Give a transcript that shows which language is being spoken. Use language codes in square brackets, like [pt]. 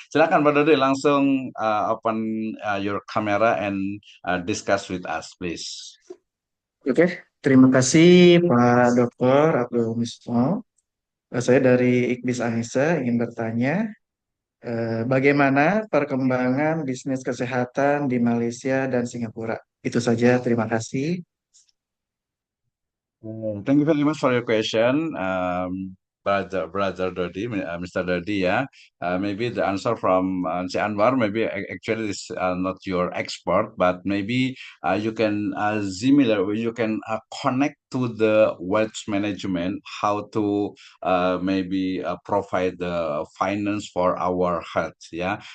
[id] Silakan Pak Dodi, langsung [en] open your camera and discuss with us please. [id] Oke, terima kasih Pak Dr. Abdul Mismo. Saya dari Ikhwis Anissa ingin bertanya, bagaimana perkembangan bisnis kesehatan di Malaysia dan Singapura? Itu saja, terima kasih. [en] Thank you very much for your question. brother Dodi, Mr. Dodi, yeah. Maybe the answer from Encik Anwar, maybe actually is not your expert, but maybe you can you can connect to the wealth management, how to maybe provide the finance for our health, ya.